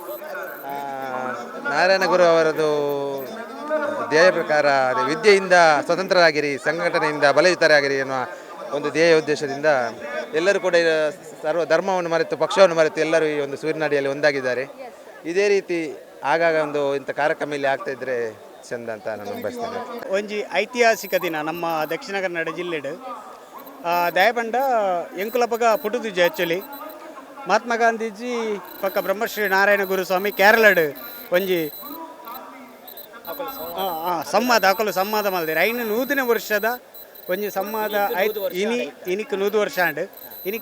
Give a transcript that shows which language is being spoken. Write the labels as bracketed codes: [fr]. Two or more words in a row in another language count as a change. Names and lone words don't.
[kn] ನಾರಾಯಣ ಗುರು ಅವರದು ಧ್ಯೇಯ ಪ್ರಕಾರ ವಿದ್ಯೆಯಿಂದ ಸ್ವತಂತ್ರರಾಗಿರಿ, ಸಂಘಟನೆಯಿಂದ ಬಲಯುತರಾಗಿರಿ ಎನ್ನುವ ಒಂದು ಧ್ಯೇಯ ಉದ್ದೇಶದಿಂದ ಎಲ್ಲರೂ ಕೂಡ ಸರ್ವ ಧರ್ಮವನ್ನು ಮರೆತು ಪಕ್ಷವನ್ನು ಮರೆತು ಎಲ್ಲರೂ ಈ ಒಂದು ಸೂರ್ಯನಾಡಿಯಲ್ಲಿ ಒಂದಾಗಿದ್ದಾರೆ. ಇದೇ ರೀತಿ ಆಗಾಗ ಇಂಥ ಕಾರ್ಯಕ್ರಮ ಇಲ್ಲಿ ಆಗ್ತಾ ಇದ್ರೆ ಚಂದ ಅಂತ ನಾನು ಬಯಸ್ತೇನೆ. [tcy] ಒಂಜಿ ಐತಿಹಾಸಿಕ ದಿನ ನಮ್ಮ ದಕ್ಷಿಣ ಕನ್ನಡ ಜಿಲ್ಲೆಡು ದಯಪಂಡ ಎಂಕುಲಪಗ ಪುಟುದಿಜ್ಜೆ ಆ್ಯಕ್ಚುಲಿ ಮಹಾತ್ಮ ಗಾಂಧೀಜಿ ಪಕ್ಕ ಬ್ರಹ್ಮಶ್ರೀ ನಾರಾಯಣ ಗುರುಸ್ವಾಮಿ ಕೇರಳಡ್ ಒಂಜಿ ಸಂವಾದ ಅಕಲು ಸಂವಾದ ಮಲ್ದಿರ ಐನು 100ನೇ ವರ್ಷದ ಒಂಜಿ ಸಂವಾದ ಇನಿಕ್ 100 ವರ್ಷ ಅಂಡ್ ಇನಿಕ್